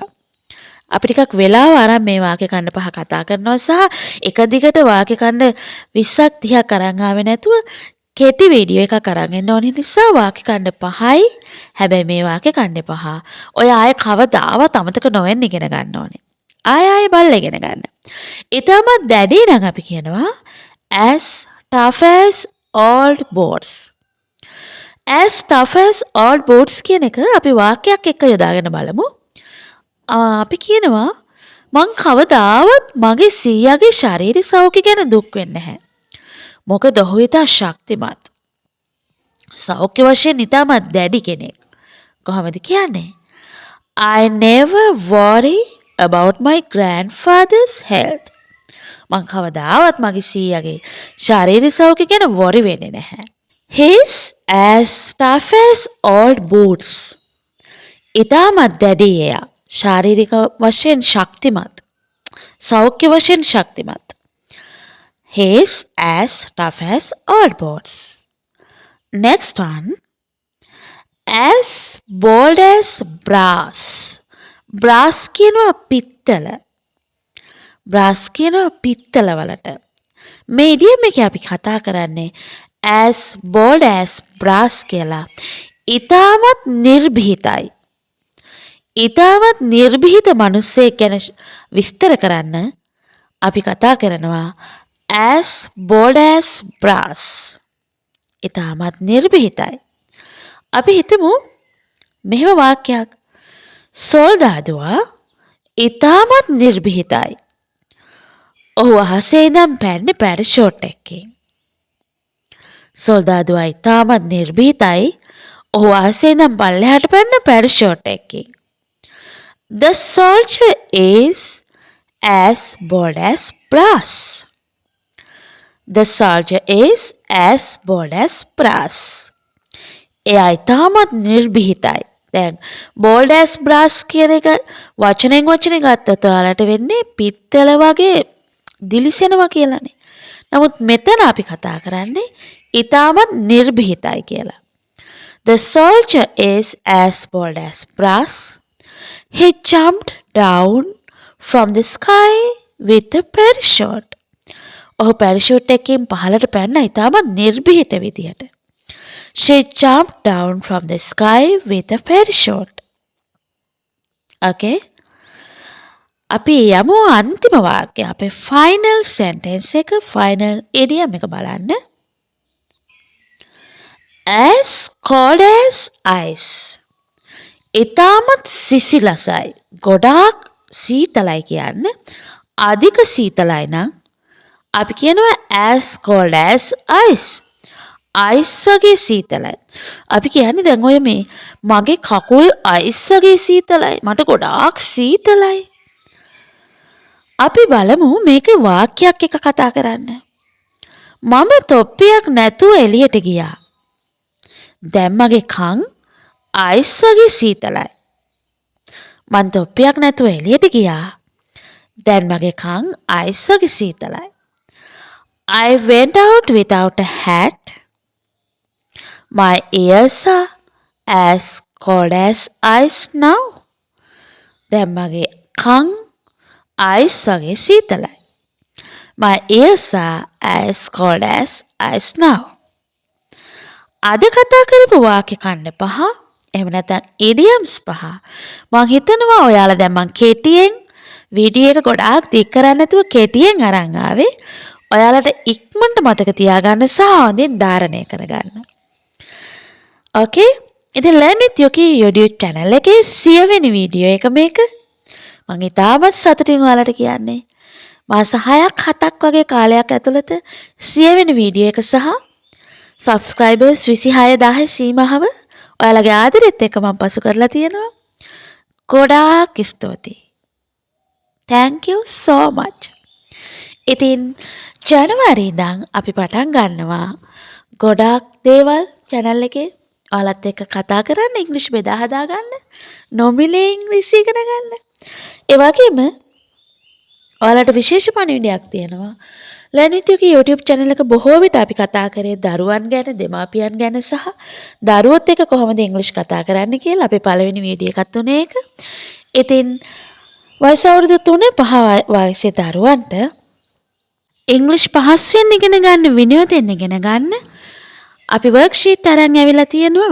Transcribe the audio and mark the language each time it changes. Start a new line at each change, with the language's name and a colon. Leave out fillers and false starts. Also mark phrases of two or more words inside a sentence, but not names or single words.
Sinhala: අපි ටිකක් වෙලාව අරන් මේ වාක්‍ය ඛණ්ඩ පහ කතා කරනවා සහ එක දිගට වාක්‍ය ඛණ්ඩ 20ක් 30ක් අරන් ආවේ නැතුව කෙටි වීඩියෝ එකක් අරන් එන්න ඕන නිසා වාක්‍ය ඛණ්ඩ පහයි. හැබැයි මේ වාක්‍ය ඛණ්ඩ පහ ඔය ආයේ කවදාවත් අමතක නොවෙන්න ඉගෙන ගන්න ඕනේ. ආයෙ බලලා ඉගෙන ගන්න. ඊටම දැඩි නම් අපි කියනවා
English: as tough as old boats. as tough as old boats
Sinhala: කියන එක අපි වාක්‍යයක් එක්ක යොදාගෙන බලමු. අපි කියනවා මං කවදාවත් මගේ සීයාගේ ශාරීරික සෞඛ්‍ය ගැන දුක් වෙන්නේ නැහැ. මොකද ඔහු ඉතා ශක්තිමත්. සෞඛ්‍ය වශයෙන් ඉතාමත් දැඩි කෙනෙක්. කොහොමද කියන්නේ?
English: I never worry about my grandfather's health.
Sinhala: මං කවදාවත් මගේ සීයාගේ ශාරීරික සෞඛ්‍ය ගැන worry වෙන්නේ නැහැ.
English: He's as tough as old boots.
Sinhala: ඉතාමත් දැඩි එයා. ශාරීරික වශයෙන් ශක්තිමත්. සෞඛ්‍ය වශයෙන් ශක්තිමත්.
English: He's as tough as old boats. Next one. As bold as brass.
Sinhala: brass කියනවා පිත්තල. brass කියනවා පිත්තල වලට. මේ ඉඩියම් එකේ අපි කතා කරන්නේ
English: as bold as brass
Sinhala: කියලා. ඊටමත් නිර්භීතයි. ඊටමත් නිර්භීත මිනිස්සෙක් ගැන විස්තර කරන්න අපි කතා කරනවා
English: as bold as brass.
Sinhala: ඊටමත් නිර්භීතයි. අපි හිතමු මෙහෙම වාක්‍යයක්. සොල්දාදුවා ඊටමත් නිර්භීතයි. ඔහු අහසේ ඉඳන් පැන්නේ පැරෂූට් එකකින්. සොල්දාදුවා ඊටමත් නිර්භීතයි. ඔහු අහසේ ඉඳන් පල්ලෙහාට පැන්න පැරෂූට් එකකින්.
English: The soldier is as bold as brass. The soldier is as bold as brass.
Sinhala: එයා ඊටමත් නිර්භීතයි. දැන්
English: bold as brass
Sinhala: කියන එක වචනෙන් ගත්තොත් ඔයාලට වෙන්නේ පිත්තල වගේ දිලිසෙනවා කියලානේ. නමුත් මෙතන අපි කතා කරන්නේ ඊටමත් නිර්භීතයි කියලා.
English: The soldier is as bold as brass. He jumped down from the sky with a parachute.
Sinhala: ඔහු පැරෂූට් එකකින් පහළට පැන්න ඉතාමත් නිර්භීත විදියට.
English: She jumped down from the sky with a parachute.
Sinhala: Okay. අපි යමු අන්තිම වාක්‍යය. අපේ
English: final sentence
Sinhala: එක,
English: final idiom
Sinhala: එක බලන්න.
English: As cold as ice.
Sinhala: ඉතාමත් සිසිලසයි. ගොඩාක් සීතලයි කියන්නේ. අධික සීතලයි නම් අපි කියනවා
English: as cold as ice.
Sinhala: ice වගේ සීතලයි. අපි කියන්නේ දැන් ඔය මේ මගේ කකුල් ice වගේ සීතලයි. මට ගොඩාක් සීතලයි. අපි බලමු මේක වාක්‍යයක් එක කතා කරන්න. මම තොප්පියක් නැතුව එළියට ගියා. දැන් මගේ කන් ice වගේ සීතලයි. මං තොප්පියක් නැතුව එළියට ගියා. දැන් මගේ කන් ice වගේ සීතලයි.
English: I went out without a hat. My ears are as cold as ice now.
Sinhala: දැන් මගේ කන් ice වගේ සීතලයි.
English: My ears are as cold as ice now.
Sinhala: අද කතා කරපු වාක්‍ය ඛණ්ඩ 5 එහෙම නැත්නම් idioms 5 මම හිතනවා ඔයාලා දැන් මම කෙටියෙන් වීඩියෝ එක ගොඩාක් දික් කරන්නේ නැතුව කෙටියෙන් අරන් ආවේ ඔයාලට ඉක්මනට මතක තියාගන්න සහ හොඳින් ධාරණය කරගන්න. ඕකේ? ඉතින් Learn with Yuki YouTube channel එකේ 100 වෙනි වීඩියෝ එක මේක. මම ඉතාමත් සතුටින් ඔයාලට කියන්නේ. මාස 6ක් 7ක් වගේ කාලයක් ඇතුළත 100 වෙනි වීඩියෝ එක සහ subscribers 26000 සීමාව ඔයාලගේ ආදරෙත් එක්ක මම පසු කරලා තියෙනවා. ගොඩාක් ස්තුතියි.
English: Thank you so much.
Sinhala: ඉතින් ජනවාරි ඉඳන් අපි පටන් ගන්නවා ගොඩාක් දේවල් channel එකේ ඔයාලත් එක්ක කතා කරන්න, ඉංග්‍රීසි බෙදා හදා ගන්න, නොමිලේ ඉංග්‍රීසි ඉගෙන ගන්න. ඒ වගේම ඔයාලට විශේෂ පණිවිඩයක් තියෙනවා. Learn with Yuki YouTube channel එක බොහෝ විට අපි කතා කරේ දරුවන් ගැන, දෙමාපියන් ගැන සහ දරුවොත් එක්ක කොහොමද ඉංග්‍රීසි කතා කරන්න කියලා. අපේ පළවෙනි වීඩියෝ එකත් උනේ ඒක. ඉතින් වයස අවුරුදු 3-5 වයසේ දරුවන්ට ඉංග්‍රීසි පහසුවෙන් ඉගෙන ගන්න, විනෝදයෙන් ඉගෙන ගන්න අපි worksheet අරන් ඇවිල්ලා තියෙනවා.